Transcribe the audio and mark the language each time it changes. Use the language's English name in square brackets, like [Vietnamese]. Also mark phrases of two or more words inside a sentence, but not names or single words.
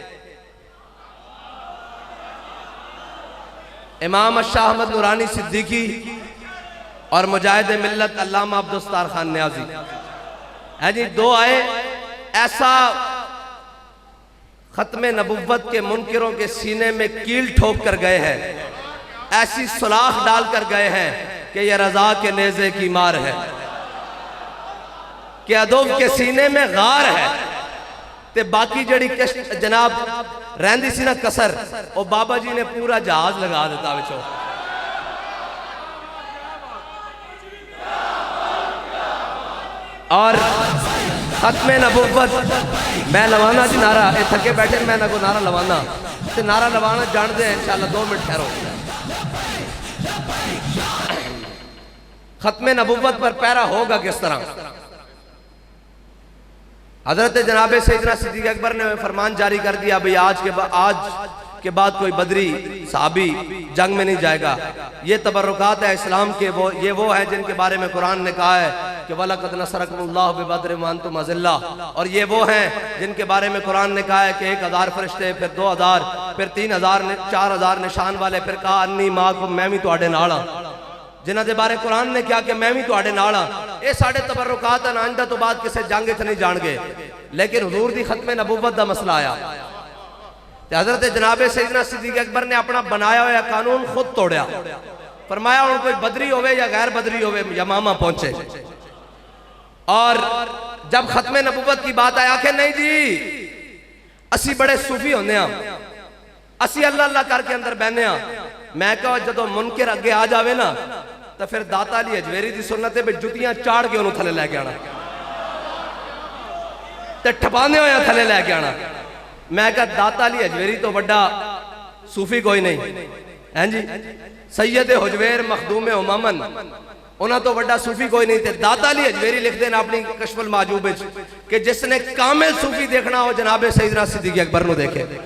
[Urdu] امام شاہ احمد نورانی صدیقی اور مجاہد ملت علامہ عبدالستار خان نیازی، ہے جی دو آئے، ایسا ختم نبوت کے منکروں کے سینے میں کیل ٹھوک کر گئے ہیں، ایسی سلاخ ڈال کر گئے ہیں کہ یہ رضا کے نیزے کی مار ہے، کہ ادب کے سینے میں غار ہے [Punjabi] تے باقی جڑی جناب رہندی سی نا کسر او بابا جی نے پورا جہاز لگا دیتا بچو۔ اور ختم نبوت میں لوانا جی نعرہ، اے تھکے بیٹھے میں نہ کو نعرہ لوانا تے نعرہ لوانا جان دے انشاءاللہ 2 منٹ ٹھہرو۔ [Urdu] ختم نبوت پر پیرا ہوگا کس طرح؟ حضرت جناب سیدنا صدیق اکبر نے فرمان جاری کر دیا بھئی آج کے بعد کوئی بدری صحابی جنگ میں نہیں جائے گا۔ یہ تبرکات ہے اسلام کے، یہ وہ ہیں جن کے بارے میں قرآن نے کہا ہے کہ [Arabic] وَلَقَدْ نَصَرَكُمُ اللَّهُ بِبَدْرٍ وَأَنْتُمْ أَذِلَّةٌ، [Urdu] اور یہ وہ ہیں جن کے بارے میں قرآن نے کہا ہے کہ 1000 فرشتے، پھر 2000، پھر 3000، 4000 نشان والے، پھر کہا [Arabic] انی معکم، [Punjabi] میں بھی تواڈے نال ہاں۔ جنہ دے بارے قرآن نے کیا کہ میں بھی تواڈے نال ہاں، اے ساڈے تبرکات ہیں، آئندہ تو بعد کسے جنگ وچ نہیں جان گے، لیکن حضور دی ختم نبوت دا مسئلہ آیا تے حضرت جناب سیدنا صدیق اکبر نے اپنا بنایا ہوا قانون خود توڑیا، فرمایا ان کوئی بدری ہوئے یا غیر بدری ہوئے یمامہ پہنچے، [Urdu] اور جب ختم نبوت کی بات آیا کہ [Punjabi] نہیں جی اسی بڑے صوفی ہونے ہاں، اسی اللہ اللہ کر کے اندر بہنے ہاں۔ میں کہا جدو منکر اگے آ جاوے نا تو پھر داتا علی اجویری دی سنت ہے جتیاں چاڑ کے انہوں تھلے لے کے آنا تے ٹھپانے ہویا تھلے لے کے آنا۔ میں کہا داتا علی اجویری تو بڑا صوفی کوئی نہیں ہیں جی، سید حجویر مخدوم امامن انہاں تو بڑا صوفی کوئی نہیں تھے۔ داتا علی اجویری لکھ دینا اپنی کشف المعجوب کہ جس نے کامل صوفی دیکھنا ہو جناب سیدنا صدیق اکبر نو دیکھے۔